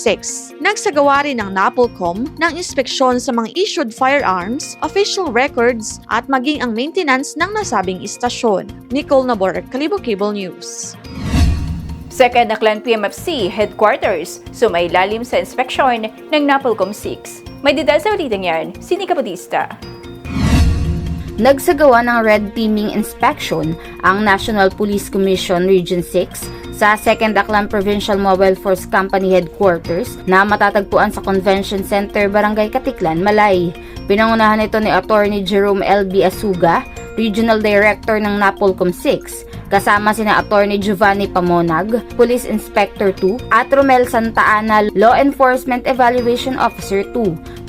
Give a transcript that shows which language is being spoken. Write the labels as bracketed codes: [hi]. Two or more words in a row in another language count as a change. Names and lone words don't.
[tl] Nagsagawa rin ng NAPOLCOM ng inspeksyon sa mga [en] issued firearms, official records [tl] at maging ang maintenance ng nasabing istasyon. Nicole Nabor, Kalibo Cable News. 2nd Aklan PMFC Headquarters, sumailalim sa inspeksyon ng NAPOLCOM 6. May detalye sa balitang yan, si Nika Bautista. Nagsagawa ng [en] red teaming inspection [tl] ang National Police Commission Region 6 sa 2nd Aklan Provincial Mobile Force Company Headquarters na matatagpuan sa Convention Center, Barangay Katiklan, Malay. Pinangunahan ito ni Attorney Jerome L.B. Asuga [en] Regional Director [tl] ng Napolcom 6, kasama sina Attorney Giovanni Pamonag, [en] Police Inspector 2, [tl] at Romel Santa Ana, [en] Law Enforcement Evaluation Officer 2.